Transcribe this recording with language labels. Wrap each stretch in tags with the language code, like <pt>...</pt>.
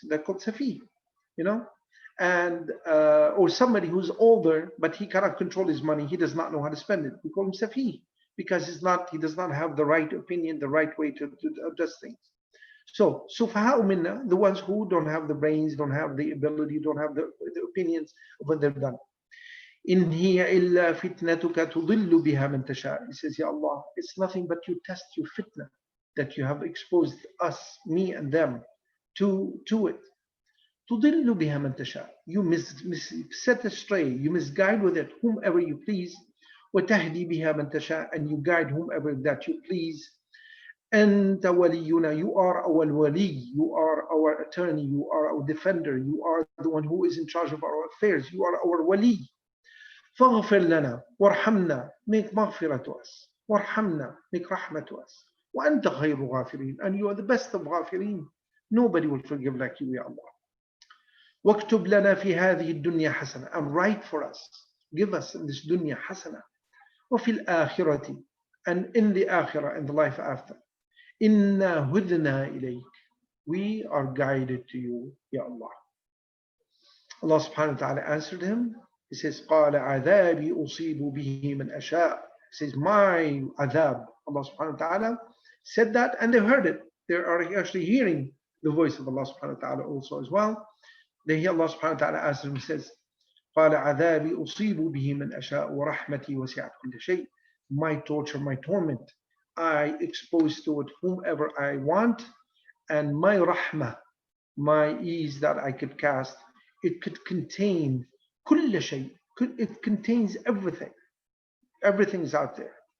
<en>They're called safih, and or somebody who's older, but he cannot control his money. He does not know how to spend it. We call him safih because he does not have the right opinion, the right way to adjust things. So,</en> <ar>سفهاء منا,</ar> <en>the ones who don't have the brains, don't have the ability, don't have the opinions of what they've done.</en> <ar>إن هي إلا فتنتك تضل بها من تشاء.</ar> <en>He says, Ya Allah, it's nothing but you test your fitna that you have exposed us, me and them, to it.</en> <ar>تضل بها من تشاء.</ar> <en>You set astray, you misguide with it whomever you please.</en> <ar>وتهدي بها من تشاء,</ar> <en>and you guide whomever that you please.</en> <ar>أنت ولينا,</ar> <en>you are our wali, you are our attorney, you are our defender, you are the one who is in charge of our affairs, you are our wali.</en> <ar>فاغفر لنا وارحمنا,</ar> <en>make maghfirah to us,</en> <ar>وارحمنا,</ar> <en>make rahmah to us.</en> <ar>وأنت خير غافرين,</ar> <en>and you are the best of</en> <ar>غافرين.</ar> <en>Nobody will forgive like you, Ya Allah.</en> <ar>واكتب لنا في هذه الدنيا حسنة,</ar> <en>and write for us, give us in this dunya</en> <ar>حسنة. وفي الآخرة,</ar> <en>and in the akhirah, in the life after.</en> <ar>إنا هدنا إليك,</ar> <en>we are guided to you, Ya Allah. Allah subhanahu wa ta'ala answered him. He says,</en> <ar>قال عذابي أصيب به من أشاء.</ar> <en>He says, my adhab. Allah subhanahu wa ta'ala said that, and they heard it. They are actually hearing the voice of Allah subhanahu wa ta'ala also as well. They hear Allah subhanahu wa ta'ala answer him. He says,</en> <ar>قال عذابي أصيب به من أشاء ورحمتي وسعت كل شيء.</ar> <en>My torture, my torment, I expose to it whomever I want, and my rahmah, my ease that I could cast, it could contain</en> <ar>كل شيء,</ar> <en>it contains everything. Everything is out there.</en>